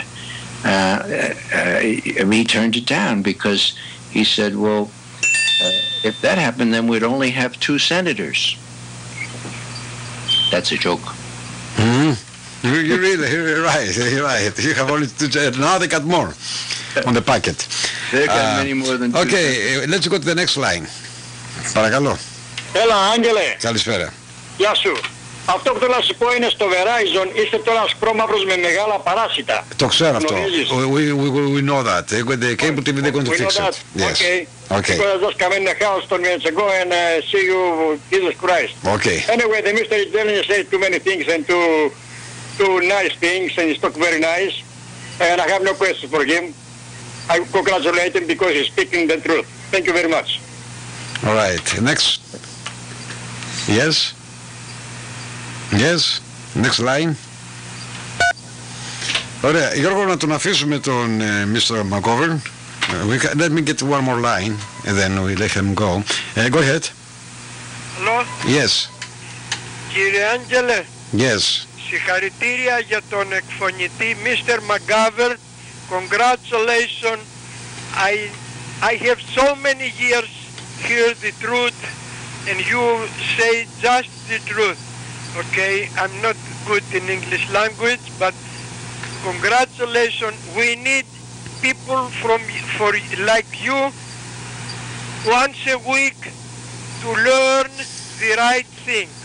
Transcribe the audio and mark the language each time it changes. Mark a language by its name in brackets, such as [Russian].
[English] He turned it down because he said, well, if that happened, then we'd only have 2 senators. That's a joke. Mm-hmm. You're right. You have only 2. Now they got more on the packet. They got many more than 2. Okay, let's go to the next line. [Greek] Παρακαλώ. Έλα, Άγγελε. Καλησπέρα. Γεια σου. Αυτό που θέλω να σου πω είναι στο Verizon είστε τώρα ασπρόμαυρος με μεγάλα παράσιτα. Το ξέρω αυτό. [English] We know that. The cable TV, they're going to fix it. Yes. Okay. Because I just come in the house 10 minutes ago and see you, Jesus Christ. Okay. Anyway, the Mr. Israeli said too many things and too nice things, and he's talking very nice. And I have no question for him. I congratulate him because he's speaking the truth. Thank you very much. All right. Next. Yes. Yes. Next line. [Greek] Ωραία. Γιώργο, να τον αφήσουμε τον Mr. [English] McGOVERN. Let me get one more line and then we let him go. Go ahead. Hello. Yes. [Greek] Κύριε Άγγελε. [English] Yes. [Greek] Συγχαρητήρια για τον εκφωνητή Mr. [English] McGOVERN. Congratulations. I have so many years hear the truth and you say just the truth. Okay, I'm not good in English language, but congratulations. We need people like you once a week to learn the right thing.